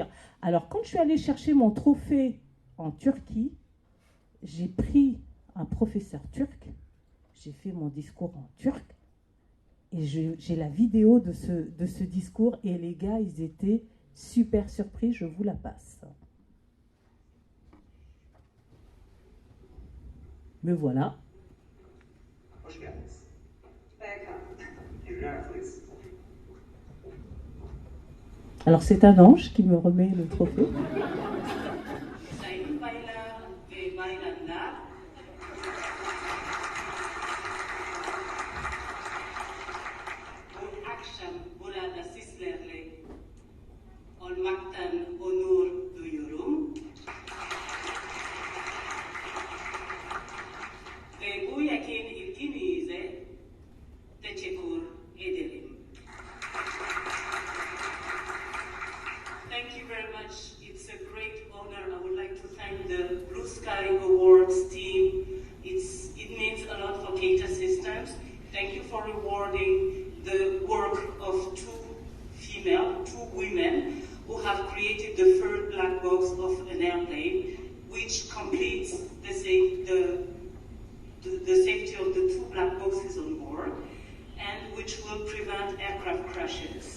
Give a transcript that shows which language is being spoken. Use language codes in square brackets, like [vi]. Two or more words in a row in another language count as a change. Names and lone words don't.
[fr] Alors, quand je suis allée chercher mon trophée en Turquie, j'ai pris un professeur turc, j'ai fait mon discours en turc, et j'ai la vidéo de ce discours, et les gars, ils étaient super surpris, je vous la passe. Me voilà. Alors c'est un ange qui me remet le trophée. [tr] Olmaktan onur duyuyorum ve bu yakin ilginize teşekkür ederim. [en] Thank you very much. It's a great honor. I would like to thank the Blue Sky Awards team. It means a lot for Keita Systems. Thank you for rewarding the work of two women who have created the third black box of an airplane, which completes the safety of the 2 black boxes on board, and which will prevent aircraft crashes.